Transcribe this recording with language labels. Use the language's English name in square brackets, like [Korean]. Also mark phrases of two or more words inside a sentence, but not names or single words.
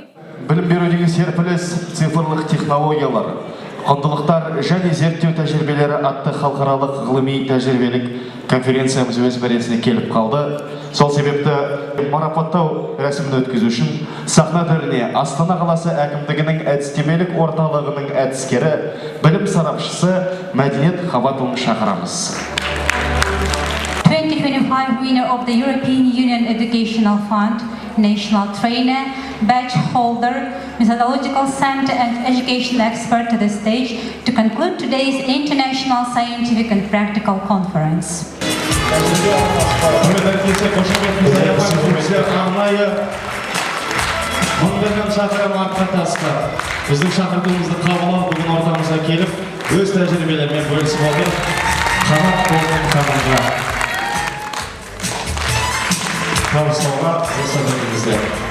[Kazakh] Білім берудегі серпіліс, цифрлық технологиялар, құндылықтар және зерттеу тәжірибелері атты халықаралық ғылыми тәжірибелік конференциямыз өз мәресіне келіп қалды. Сол себепті марапаттау рәсімін өткізу үшін сахна төріне Астана қаласы әкімдігінің әдістемелік орталығының әдіскері, білім сарапшысы Мәдениет Хабатұлын шақырамыз. [English] 2025 winner of the European Union Educational Fund, national trainer, badge holder, methodological center and educational expert to the stage to conclude today's International Scientific and Practical Conference. [Kazakh] Біздің шақыртуымызды қабылдап бүгін ортамызға келіп, өз тәжірибелерімен бөлісіп отыр. Қанат болған қанатқа табыстауға рұқсат етіңіздер.